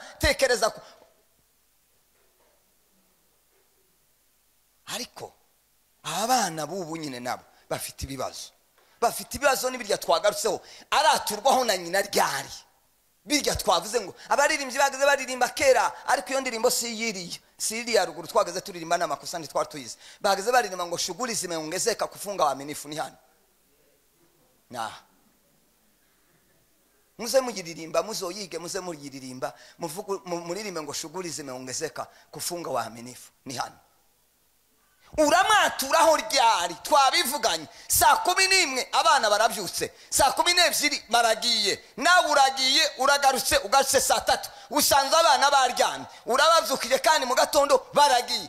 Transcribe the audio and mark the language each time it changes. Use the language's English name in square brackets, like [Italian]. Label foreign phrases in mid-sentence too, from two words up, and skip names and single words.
[Rundi] Tekereza ko ariko abana bubu nyine nabo bafite ibibazo n'ibirya twagarutseho araturwaho na nyina ryari. Birya twavuze ngo abaririmbyi bagaze baririmba kera, ariko iyo ndirimbo si ya ruguru twagaze turirimba n'amakosa ntitwari tuyizi. Bagaze baririmba ngo [Swahili] shughuli zimeongezeka kufunga waaminifu. [Rundi] Ni hano muze mugiririmba, muzoyige, muze mugiririmba, muririmbe ngo [Swahili] shughuli zimeongezeka kufunga waaminifu. [Rundi] Ni hano uramwaturaho ryari. Twabivuganye saa 11 abana barabyutse, saa 12 baragiye, nawe uragiye uragarutse, ugarutse saa 3 usanze abana baryamye, urababyukije kandi mu gatondo baragiye.